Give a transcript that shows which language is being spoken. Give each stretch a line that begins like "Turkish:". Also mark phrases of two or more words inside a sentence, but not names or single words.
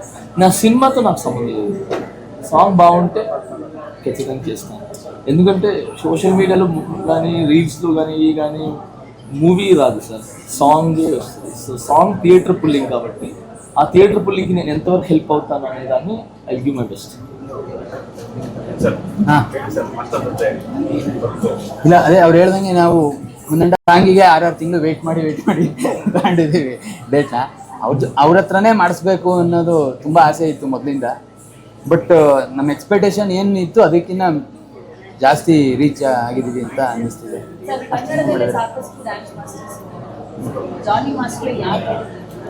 Telugu: నా సినిమాతో నాకు సంబంధం లేదు, సాంగ్ బాగుంటే ఖచ్చితంగా చేస్తాను. ఎందుకంటే సోషల్ మీడియాలో కానీ రీల్స్లో కానీ ఇవి కానీ మూవీ రాదు సార్, సాంగే వస్తుంది.
English: so song theater pulling
Telugu: కాబట్టి ఆ థియేటర్ పుల్లింగ్కి నేను ఎంతవరకు హెల్ప్ అవుతాను అనే దాన్ని
English: I give my best.
Kannada: ಇಲ್ಲ ಅದೇ ಅವ್ರು ಹೇಳ್ದಂಗೆ ನಾವು ಒಂದೊಂದು ಸಾಂಗಿಗೆ 6 ತಿಂಗಳು ವೇಟ್ ಮಾಡಿ ತಗೊಂಡಿದ್ದೀವಿ ಡೇಟ್ನ. ಅವ್ರ ಹತ್ರನೇ ಮಾಡಿಸ್ಬೇಕು ಅನ್ನೋದು ತುಂಬ ಆಸೆ ಇತ್ತು ಮೊದಲಿಂದ. ಬಟ್ ನಮ್ಮ ಎಕ್ಸ್ಪೆಕ್ಟೇಷನ್ ಏನಿತ್ತು ಅದಕ್ಕಿಂತ ಜಾಸ್ತಿ ರೀಚ್ ಆಗಿದ್ದೀವಿ ಅಂತ ಅನ್ನಿಸ್ತಿದೆ.